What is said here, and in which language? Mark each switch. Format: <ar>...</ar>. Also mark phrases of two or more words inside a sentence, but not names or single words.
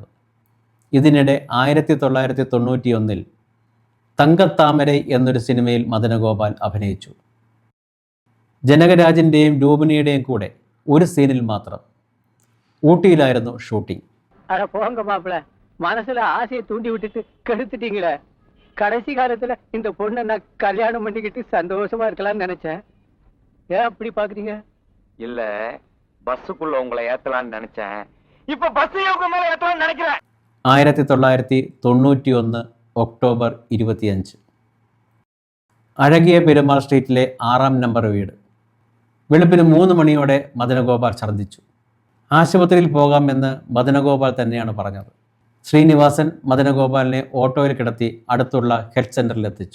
<ml>ഇതിനിടെ 1991 തങ്കത്താമര എന്നൊരു സിനിമയിൽ മദനഗോപാൽ അഭിനയിച്ചു. ജനകരാജിൻ്റെയും രൂപണിയുടെയും കൂടെ ഒരു സീനിൽ മാത്രം. ഊട്ടിയിലായിരുന്നു ഷൂട്ടിംഗ്.</ml> <ta>மனசுல ஆசையை தூண்டி விட்டுட்டு கெடுத்திட்டீங்களே. கடைசி காலத்துல இந்த பொண்ணை நான் கல்யாணம் பண்ணிக்கிட்டு சந்தோஷமா இருக்கலாம்னு நினைச்சேன். ஏன் அப்படி பாக்குறீங்க? இல்ல, பஸ்ஸுக்குள்ள உங்களை ஏத்தலாம்னு நினைச்சேன். இப்ப பஸ்ஸையே உங்க மேல ஏத்தலாம்னு நினைக்கிறேன்.</ta> <ml>1991 ഒക്ടോബർ 25. അഴകിയ പെരുമാൾ സ്ട്രീറ്റിലെ 6-ാം നമ്പർ വീട്. വെളുപ്പിന് 3 മണിയോടെ മദനഗോപാൽ ഛർദ്ദിച്ചു. ആശുപത്രിയിൽ പോകാമെന്ന് മദനഗോപാൽ തന്നെയാണ് പറഞ്ഞത്. ശ്രീനിവാസൻ മദനഗോപാലിനെ ഓട്ടോയിൽ കിടത്തി അടുത്തുള്ള ഹെൽത്ത് സെൻ്ററിൽ എത്തിച്ചു.</ml>